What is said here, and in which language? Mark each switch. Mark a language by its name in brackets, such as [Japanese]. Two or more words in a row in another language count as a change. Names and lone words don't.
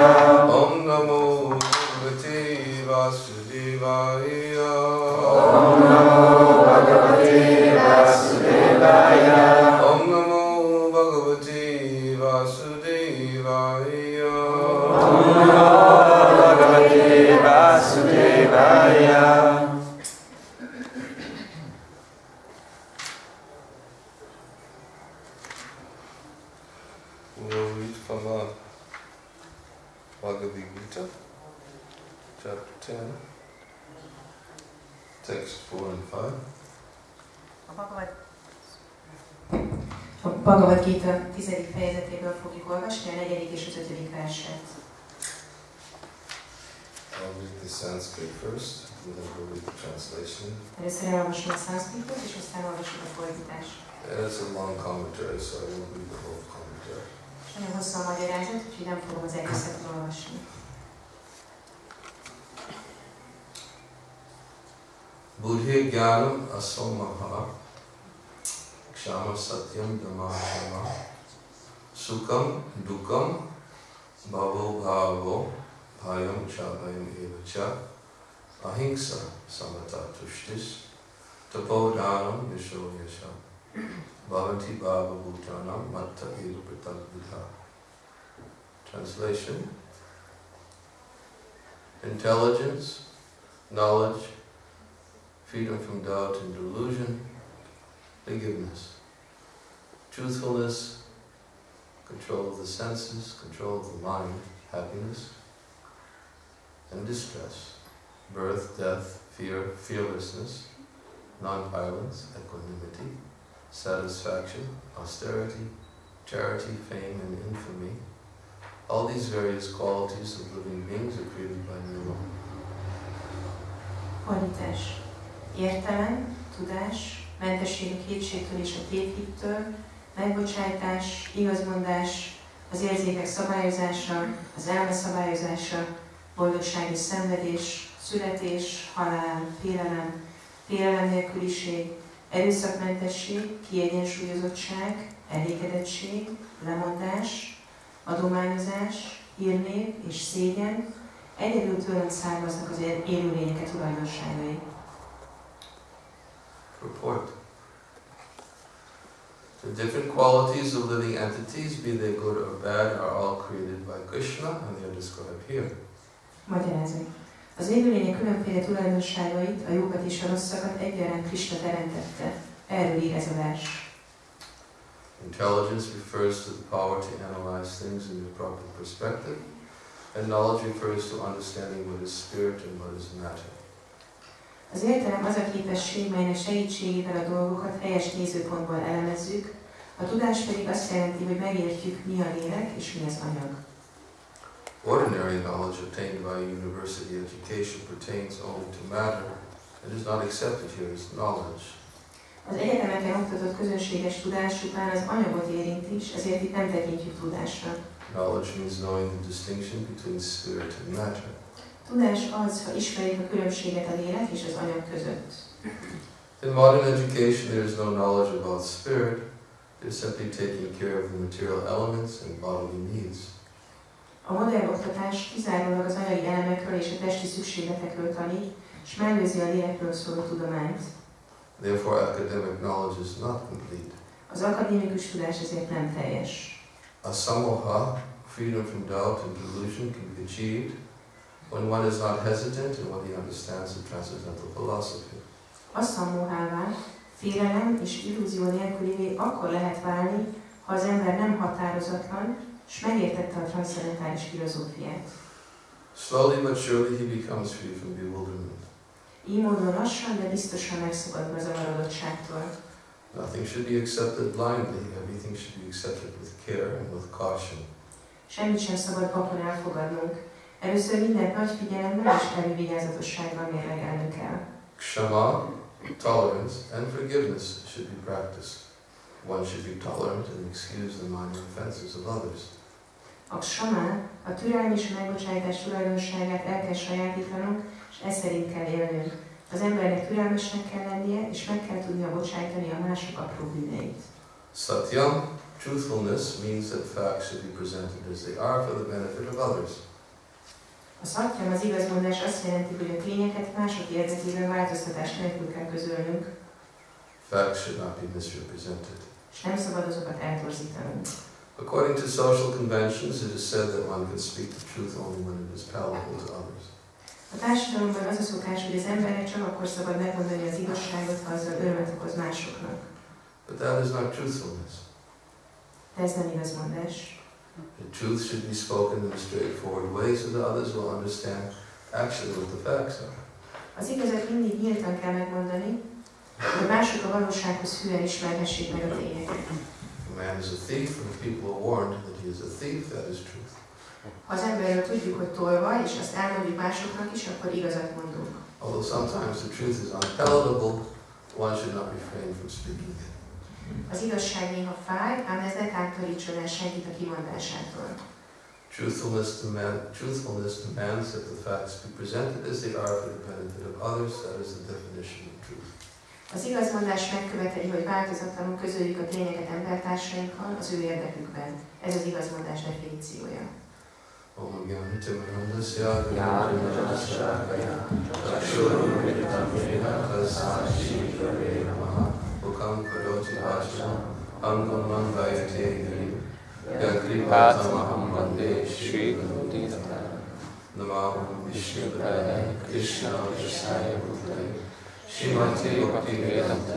[Sanskrit] Om Namo Bhagavate Vasudevaya. Om Namo Bhagavate Vasudevaya. Om Namo Bhagavate Vasudevaya. Om Namo Bhagavate Vasudevaya. [English] We'll read from Bhagavad Gita, chapter 10, text 4 and 5. [Hungarian] A Bhagavad Gita 10. fejezetéből fogjuk olvasni a 4. és az 5. verset. [English] I'll read the Sanskrit first, and then we'll read the translation. [Hungarian] Először elolvasom a szanszkritot, és aztán olvasom a fordítást. [English] It's a long commentary, so I won't read the whole commentary. [Hungarian] És nagyon hosszú a magyarázat, úgyhogy nem fogom az egészet olvasni. [Sanskrit] Buddhi Jnanam Asomaha Kshama Satyam Dhamashama Sukham Dukkam Bhavo Bhavo Bhayam Chabhayam Evacha Ahimsa Samata Tushtis Tapodhanam Yasho Yasha Bhavanti Bhava Bhutanam Matta Eva Pratadvidha. [English] Translation: intelligence, knowledge, freedom from doubt and delusion, forgiveness, truthfulness, control of the senses, control of the mind, happiness, and distress, birth, death, fear, fearlessness, non-violence, equanimity, satisfaction, austerity, charity, fame, and infamy. All these various qualities of living beings are created by Nirvana. [Hungarian] Fordítás. Értelem, tudás, mentesség a kétségtől és a tévhittől, megbocsájtás, igazmondás, az érzékek szabályozása, az elme szabályozása, boldogság és szenvedés, születés, halál, félelem nélküliség, erőszakmentesség, kiegyensúlyozottság, elégedettség, lemondás, adományozás, hírnév és szégyen, egyedül tőlem származnak az élőlények tulajdonságai. [English] Purport. The different qualities of living entities, be they good or bad, are all created by Krishna, and they are described here. [Hungarian] Magyarázat. Az élőlények különféle tulajdonságait, a jókat és a rosszakat egyaránt Krishna teremtette. Erről ír ez a vers. [English] Intelligence refers to the power to analyze things in the proper perspective, and knowledge refers to understanding what is spirit and what is matter. [Hungarian] Az értelem az a képesség, melynek segítségével a dolgokat helyes nézőpontból elemezzük, a tudás pedig azt jelenti, hogy megértjük, mi a lélek és mi az anyag. [English] Ordinary knowledge obtained by university education pertains only to matter and is not accepted here as knowledge. [Hungarian] Az egyetemeken oktatott közönséges tudás után az anyagot érint is, ezért itt nem tekintjük tudásra. [English] Knowledge means knowing the distinction between spirit and matter. [Hungarian] Tudás az, ha ismerjük a különbséget a lélek és az anyag között. [English] In modern education there is no knowledge about spirit, there is simply taking care of the material elements and bodily needs. [Hungarian] A modern oktatás kizárólag az anyagi elemekről és a testi szükségletekről tanít, és mellőzi a lélekről szóló tudományt. [English] Therefore academic knowledge is not complete. [Hungarian] Az akadémikus tudás ezért nem teljes. [English] Asamoha, freedom from doubt and delusion, can be achieved when one is not hesitant and when he understands the transcendental philosophy. [Hungarian] Asamohává, félelem és illúzió nélkülivé akkor lehet válni, ha az ember nem határozatlan, és megértette a transzcendentális filozófiát. [English] Slowly but surely he becomes free from bewilderment. [Hungarian] Így módon lassan, de biztosan megszabadul a zavarodottságtól. [English] Nothing should be accepted blindly. Everything should be accepted with care and with caution. [Hungarian] Semmit sem szabad vakon elfogadnunk. Először mindent nagy figyelemmel és elővigyázatossággal mérlegelnünk kell. [English] Kshama, tolerance, and forgiveness should be practiced. One should be tolerant and excuse the minor offenses of others. [Hungarian] A kshama, a türelem és a megbocsájtás tulajdonságát el kell sajátítanunk, és ez szerint kell élnünk. Az embernek türelmesnek kell lennie, és meg kell tudnia bocsájtani a mások apró bűneit. [English] Satyam, truthfulness, means that facts should be presented as they are for the benefit of others. [Hungarian] A szattyam, az igazmondás azt jelenti, hogy a tényeket mások érdekében változtatás nélkül kell közölnünk. [English] Facts should not be misrepresented. [Hungarian] És nem szabad azokat eltorzítanunk. [English] According to social conventions, it is said that one can speak the truth only when it is palatable to others. [Hungarian] A társadalomban az a szokás, hogy az embernek csak akkor szabad megmondani az igazságot, ha azzal örömet okoz másoknak. [English] But that is not truthfulness. [Hungarian] De ez nem igazmondás. [English] The truth should be spoken in a straightforward way so that others will understand actually what the facts are. [Hungarian] Az igazat mindig nyíltan kell megmondani, hogy mások a valósághoz hűen ismerhessék meg a tényeket. [English] If a man is a thief and people are warned that he is a thief, that is truth. [Hungarian] Ha az emberről tudjuk, hogy tolvaj, és azt elmondjuk másoknak is, akkor igazat mondunk. [English] Although sometimes the truth is unpalatable, one should not refrain from speaking it. [Hungarian] Az igazság néha fáj, ám ez ne tántorítson el senkit a kimondásától. [English] Truthfulness demands that the facts be presented as they are for the benefit of others. That is the definition of truth. [Hungarian] Az igazmondás megköveteli, hogy változatlanul közöljük a tényeket embertársainkkal az ő érdekükben. Ez az igazmondás definíciója. [Sanskrit] Pátamaham Vande Shri Gurudeva Namaham Vishnupadaya Krishna Vishaya Bhutale Srimati Bhaktivedanta